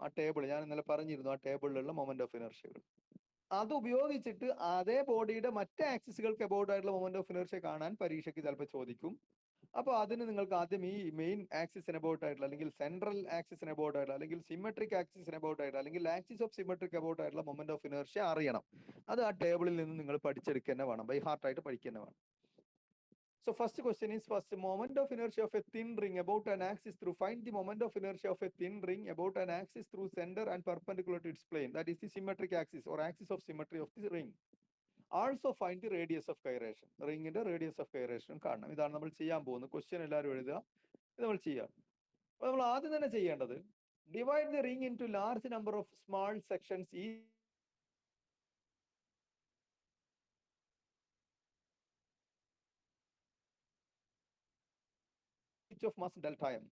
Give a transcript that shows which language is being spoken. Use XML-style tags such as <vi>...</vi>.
<ml>ആ ടേബിൾ ഞാൻ ഇന്നലെ പറഞ്ഞിരുന്നു, ആ ടേബിളിലുള്ള മൊമെന്റ് ഓഫ് ഇനർഷ്യകൾ അത് ഉപയോഗിച്ചിട്ട് അതേ ബോഡിയുടെ മറ്റ് ആക്സിസുകൾക്ക് അബൌട്ട് ആയിട്ടുള്ള മൊമെന്റ് ഓഫ് ഇനർഷ്യ കാണാൻ പരീക്ഷയ്ക്ക് ചിലപ്പോൾ ചോദിക്കും. അപ്പൊ അതിന് നിങ്ങൾക്ക് ആദ്യം ഈ മെയിൻ ആക്സിസിന് അബൌട്ട് ആയിട്ടുള്ള, അല്ലെങ്കിൽ സെൻട്രൽ ആക്സിസിന് അബൌട്ട് ആയിട്ടുള്ള, അല്ലെങ്കിൽ സിമെട്രിക് ആക്സിസിന് അബൌട്ട് ആയിട്ടുള്ള, അല്ലെങ്കിൽ ആക്സിസ് ഓഫ് സിമെട്രിക് അബൌട്ട് ആയിട്ടുള്ള മൊമെന്റ് ഓഫ് ഇനർഷ്യ അറിയണം. അത് ആ ടേബിളിൽ നിന്ന് നിങ്ങൾ പഠിച്ചെടുക്കുക തന്നെ വേണം, ബൈ ഹാർട്ട് ആയിട്ട് പഠിക്കുക തന്നെ വേണം.</ml> <en>So first question is, first moment of inertia of a thin ring about an axis through, find the moment of inertia of a thin ring about an axis through center and perpendicular to its plane, that is the symmetric axis or axis of symmetry of the ring. Also find the radius of gyration.</en> <ml>റിങ്ങിന്റെ radius of gyration കാണണം. ഇതാണ് നമ്മൾ ചെയ്യാൻ പോകുന്നത്. Question എല്ലാവരും എഴുതുക, ഇത് നമ്മൾ ചെയ്യാം. അപ്പൊ നമ്മൾ ആദ്യം തന്നെ ചെയ്യേണ്ടത്,</ml> <en>Divide the ring into large number of small sections of mass delta M.</en>